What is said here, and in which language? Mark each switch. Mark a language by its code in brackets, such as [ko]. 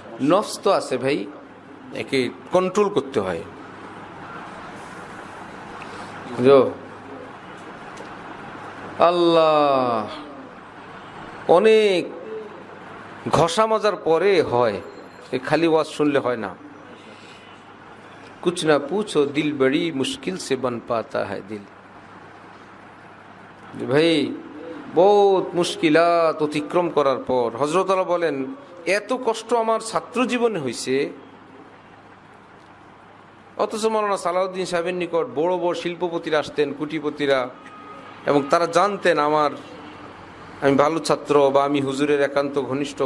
[bn] নফস তো আছে ভাই, একে কন্ট্রোল করতে হয়। আল্লাহ, অনেক ঘষা মজার পরে হয়, খালি ওয়াজ শুনলে হয় না। [hi] कुछ ना पूछो दिल बड़ी मुश्किल से बन पाता है दिल। [bn] ভাই বহুত মুশকিলাত অতিক্রম করার পর হযরত আল্লাহ বলেন, এত কষ্ট আমার ছাত্র জীবনে হয়েছে, অথচ মাওলানা সালাউদ্দিন সাহেবের নিকট বড় বড় শিল্পপতিরা আসতেন, কুটিপতিরা, এবং তারা জানতেন আমি ভালো ছাত্র বা আমি হুজুরের একান্ত ঘনিষ্ঠ।